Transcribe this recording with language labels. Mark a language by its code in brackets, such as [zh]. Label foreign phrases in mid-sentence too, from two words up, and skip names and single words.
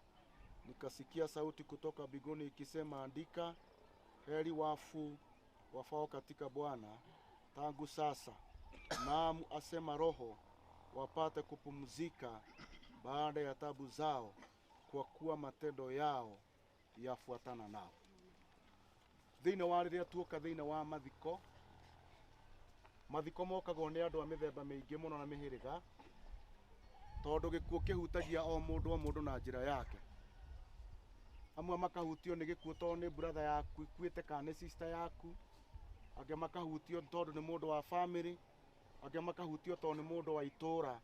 [sw] Nikasikia sauti kutoka mbinguni ikisema, andika, heri wafu wafao katika Bwana tangu sasa, naam, asema Roho, wapate kupumzika baada ya tabu zao, kwa kuwa matendo yao yafuatana nao. [ki] Thĩinĩ wa rĩrĩa tuoka thĩinĩ wa mathiko mokagwo nĩ andũ a mĩthemba mĩingĩ mũno na mĩhĩrĩga, tondũ gĩkuũ kĩhutagia o mũndũ na njĩra yake. Amwe makahutio nĩ gĩkuũ tondũ nĩ brother yaku ikuĩte kana nĩ sister yaku, angĩ makahutio tondũ nĩ mũndũ wa family, angĩ makahutio tondũ nĩ mũndũ wa itũũra.